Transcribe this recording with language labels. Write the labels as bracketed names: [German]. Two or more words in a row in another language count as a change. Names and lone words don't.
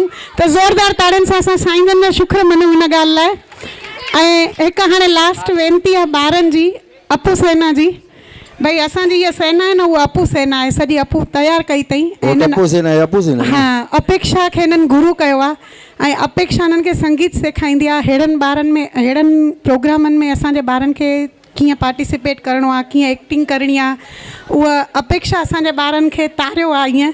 [Sindhi] त ज़ोरदार ताड़ियुनि सां असां साईं जन जा शुक्र मञूं इन ॻाल्हि लाइ। ऐं हिकु हाणे लास्ट वेनिती आहे ॿारनि जी, अपू सेना जी। भाई असांजी इहा सेना आहे न उहा अपू सेना आहे, सॼी अपू तयारु कई अथई। हा अपेक्षा खे हिननि गुरू कयो आहे ऐं अपेक्षा हिननि खे संगीत सेखारींदी आहे। अहिड़नि ॿारनि में अहिड़नि प्रोग्रामनि में असांजे ॿारनि खे कीअं पार्टिसिपेट करिणो आहे, कीअं एक्टिंग करणी आहे, उहा अपेक्षा असांजे ॿारनि खे तारियो आहे ईअं।